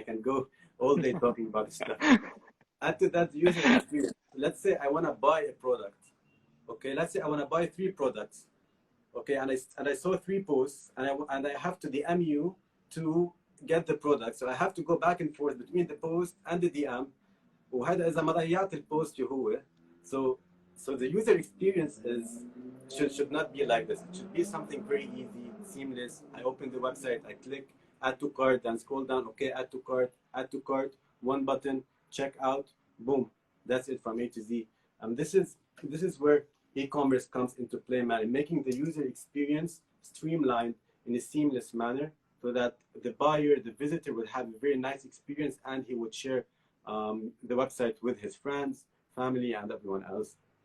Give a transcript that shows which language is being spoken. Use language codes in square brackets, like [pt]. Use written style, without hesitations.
[en] I can go all day talking about this stuff. Add to that the user experience. Let's say I want to buy a product. Okay, let's say I want to buy 3 products. Okay, and I saw 3 posts, and I have to DM you to get the product. So I have to go back and forth between the post and the DM. [ar] وهذا إذا ما ضيعت البوست هو. [en] So the user experience should not be like this. It should be something very easy, seamless. I open the website, I click add to cart, then scroll down. Okay, add to cart, one button, check out, boom. That's it from A to Z. This is where e-commerce comes into play, man, making the user experience streamlined in a seamless manner so that the buyer, the visitor would have a very nice experience and he would share the website with his friends, family, and everyone else.